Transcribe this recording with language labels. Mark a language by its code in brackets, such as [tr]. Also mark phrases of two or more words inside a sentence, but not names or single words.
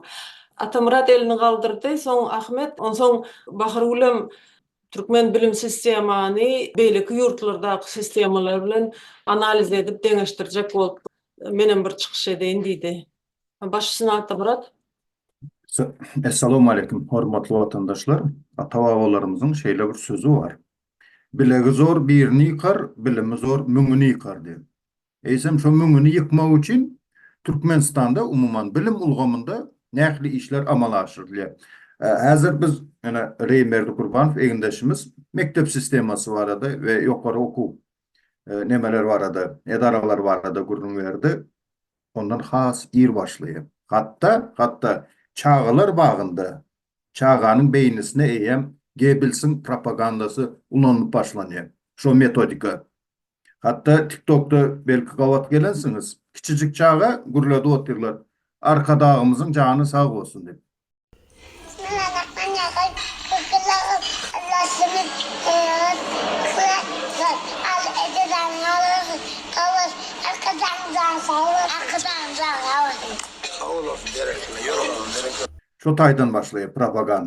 [tk] Atamurat elini galdyrdy, soň Ahmet, onsoň Bahar Ulem Türkmen bilim sistemany beýleki ýurtlardaky sistemalar bilen analiz edip deňeşdirjek bolup menen bir çykyş edeýin diýdi. Başysyna Atamurat. [ar] السلام عليكم [tk] hormatly vatandaşlar. Ata-babalarymyzyň şeýle bir sözü var. Bilegi zor birini ýykar, bilimi zor müňüni ýykar diýip. Eýsem şo müňüni ýykmak üçin Türkmenistanda umuman bilim ulgamynda nähli işler amala aşyrylýar. Häzir biz ene Reymerdi Gurbanow egindeşimiz mektep sistemasy barada we ýokary okuw nemeler barada, edaralar barada gurrun berdi. Ondan has ir başlaýar. Hatta çağalar bagynda çağanyň beýnisine eýem Goebbelsiň propagandasy ulanyp başlanýar. Şo metodika. Hatta TikTok'ta belki gawat gelensiňiz. Kiçijik çağa gurlady otyrlar. Arka dağımızın canı sağ olsun diýip. Şo taýdan başlaýar propaganda.